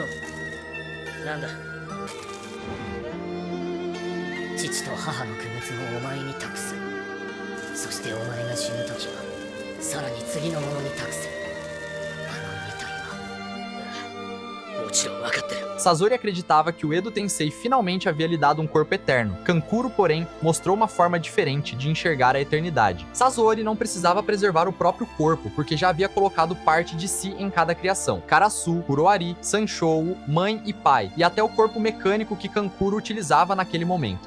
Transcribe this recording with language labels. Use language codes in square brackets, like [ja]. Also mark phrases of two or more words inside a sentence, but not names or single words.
[ja] なんだ。父と母の区別をお前に託す。そしてお前が死ぬ時はさらに次の者に託す。あの2体は。もちろん分かってる。 [pt] Sasori acreditava que o Edo Tensei finalmente havia lhe dado um corpo eterno. Kankuro, porém, mostrou uma forma diferente de enxergar a eternidade. Sasori não precisava preservar o próprio corpo, porque já havia colocado parte de si em cada criação. Karasu, Kuroari, Sanshou, mãe e pai, e até o corpo mecânico que Kankuro utilizava naquele momento.